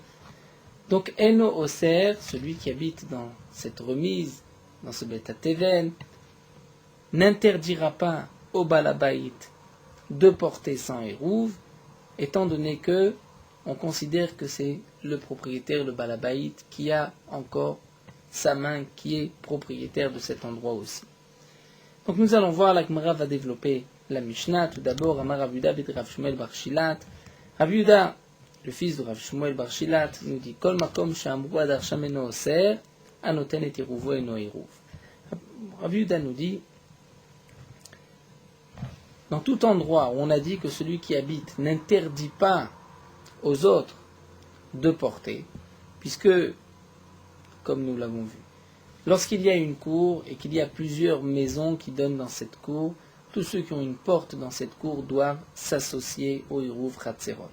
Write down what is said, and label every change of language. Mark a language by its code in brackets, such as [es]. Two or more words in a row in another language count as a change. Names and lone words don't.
[fr] Donc, [he] אינו אוסר, [fr] celui qui habite dans cette remise, dans ce [he] בית התבן, [fr] n'interdira pas au balabait de porter sans hérouv, étant donné que on considère que c'est le propriétaire, le balabait, qui a encore sa main, qui est propriétaire de cet endroit aussi. Donc nous allons voir, la Gemara va développer la Mishnah. Tout d'abord, [arc] אמר רב יהודה בר רב שמואל בר שילת. [fr] Rav Yehuda, le fils de Rav Shmuel bar Shilat, nous dit [he] כל מקום שאמרו הדר שם אינו אוסר הנותן את עירובו אינו עירוב. [fr] Rav Yehuda nous dit, dans tout endroit où on a dit que celui qui habite n'interdit pas aux autres de porter, puisque, comme nous l'avons vu, lorsqu'il y a une cour et qu'il y a plusieurs maisons qui donnent dans cette cour, tous ceux qui ont une porte dans cette cour doivent s'associer au [he] עירוב חצרות.